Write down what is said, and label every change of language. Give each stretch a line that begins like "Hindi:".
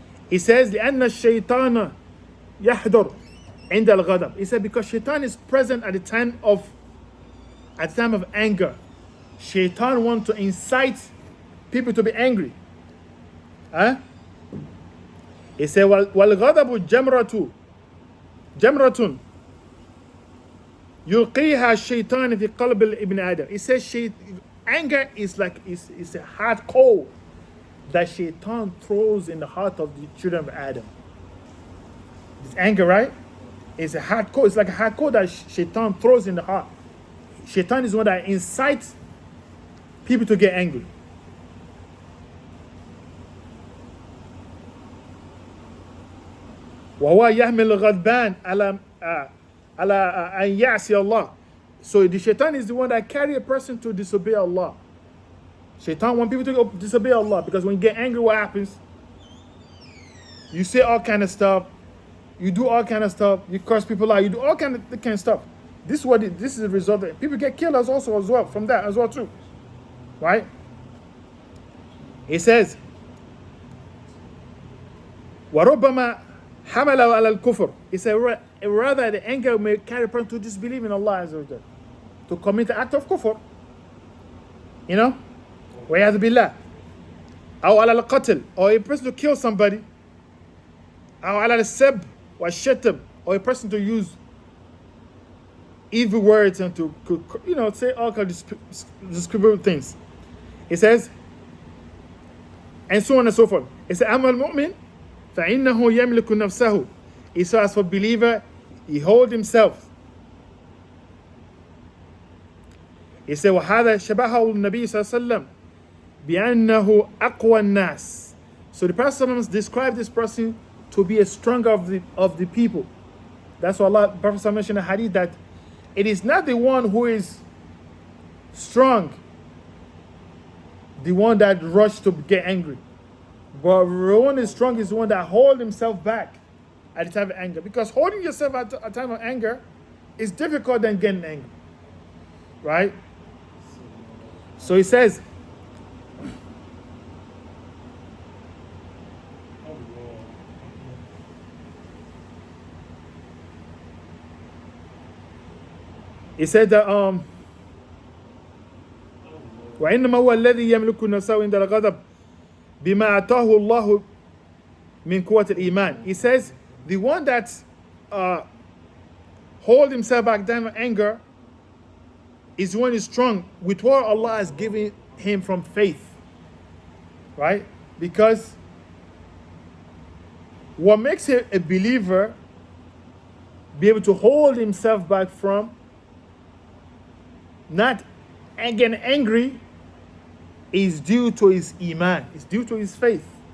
English: He says
Arabic: لأن الشيطان يحضر عند الغضب.
English: He said because shaitan is present at the time of anger. Shaitan wants to incite people to be angry. Huh? He said
Arabic: والغضب جمرة يلقيها الشيطان في قلب ابن آدم.
English: He says anger is like is a hard coal that Shaitan throws in the heart of the children of Adam. This anger, right? It's a hard coal. It's like a hard coal that Shaitan throws in the heart. Shaitan is the one that incites people to get angry.
Arabic: وهو يحمل الغضبان على أن يعصي الله.
English: So the shaitan is the one that carry a person to disobey Allah. Shaitan wants people to disobey Allah because when you get angry, what happens? You say all kind of stuff. You do all kind of stuff. You curse people out. You do all kind of stuff. This is the result of it. People get killed as well from that as well too. Right? He says,
Arabic: وَرُبَّمَا حَمَلَهُ عَلَى الْكُفْرِ.
English: He said, rather the anger may carry a person to disbelieve in Allah Azza wa Jalla, to commit the act of kufr. You know?
Arabic: وَيَعْذُ بِاللَّهِ. أو على القتل,
English: or a person to kill somebody.
Arabic: أو على السب والشتم,
English: or a person to use evil words and to say all kinds of discriminatory things. It says, and so on and so forth. It says,
Arabic: أما المؤمن فإنه يملك نفسه.
English: He says, as for believer, he holds himself. He said,
Arabic: وهذا شبهه النبي صلى الله عليه وسلم بأنه أقوى الناس.
English: So the Prophet described this person to be a stronger of the people. That's why Allah, Prophet mentioned in a hadith that it is not the one who is strong, the one that rushes to get angry. But the one is strong is the one that holds himself back at the time of anger. Because holding yourself at a time of anger is difficult than getting angry. Right? So he says, he said that
Arabic: وإنما هو الذي يملك نفسه عند الغضب بما أعطاه الله من قوة الإيمان.
English: He says the one that hold himself back down in anger is the one who is strong with what Allah has given him from faith. Right? Because what makes a believer be able to hold himself back from not getting angry is due to his iman. It's due to his faith.